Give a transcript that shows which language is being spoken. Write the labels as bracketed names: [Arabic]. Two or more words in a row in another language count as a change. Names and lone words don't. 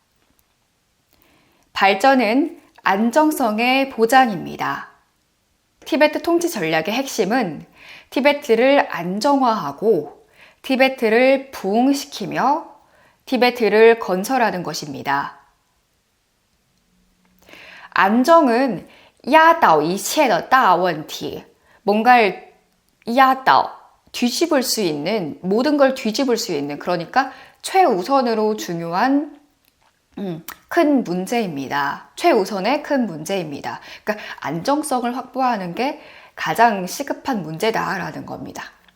[Korean] 발전은 안정성의 보장입니다. 티베트 통치 전략의 핵심은 티베트를 안정화하고 티베트를 부흥시키며 티베트를 건설하는 것입니다. 안정은 [Chinese] 压倒一切的大问题, [Korean] 뭔가를 压倒, 뒤집을 수 있는, 모든 걸 뒤집을 수 있는, 그러니까 최우선으로 중요한 큰 문제입니다. 최우선의 큰 문제입니다. 그러니까 안정성을 확보하는 게 가장 시급한 문제다라는 겁니다.